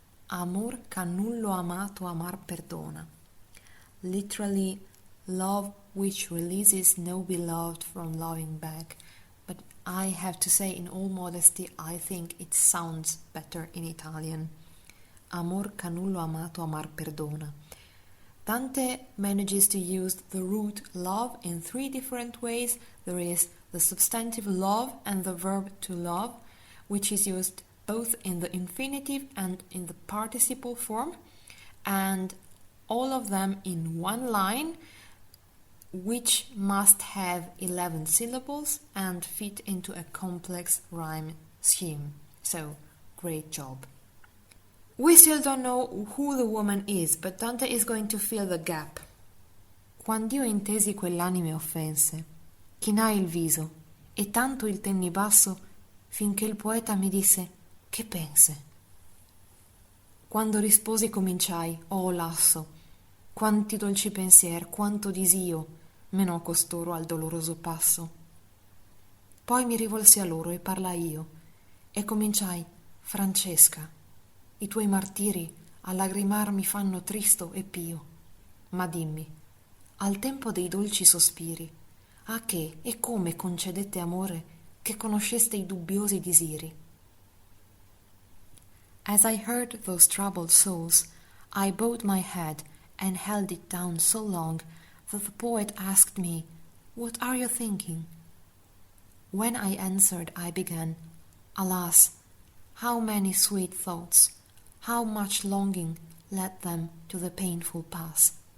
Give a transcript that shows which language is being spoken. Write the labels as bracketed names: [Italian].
[Italian] Amor che nullo amato amar perdona. [English] Literally, love which releases no beloved from loving back. But I have to say, in all modesty, I think it sounds better in Italian. [Italian] Amor che nullo amato amar perdona. [English] Dante manages to use the root love in 3 different ways. There is the substantive love and the verb to love, which is used both in the infinitive and in the participle form, and all of them in one line, which must have 11 syllables and fit into a complex rhyme scheme. So, great job. We still don't know who the woman is, but Dante is going to fill the gap. [Italian] Quand'io intesi quell'anime offense, chinai il viso, e tanto il tenni basso, finché il poeta mi disse, che pense? Quando risposi cominciai, oh lasso, quanti dolci pensier, quanto disio, menò costoro al doloroso passo. Poi mi rivolsi a loro e parlai io, e cominciai, Francesca, i tuoi martiri a lagrimar mi fanno tristo e pio. Ma dimmi, al tempo dei dolci sospiri, a che e come concedette amore che conosceste i dubbiosi disiri? [English] As I heard those troubled souls, I bowed my head and held it down so long that the poet asked me, What are you thinking? When I answered, I began, Alas, how many sweet thoughts, how much longing led them to the painful pass.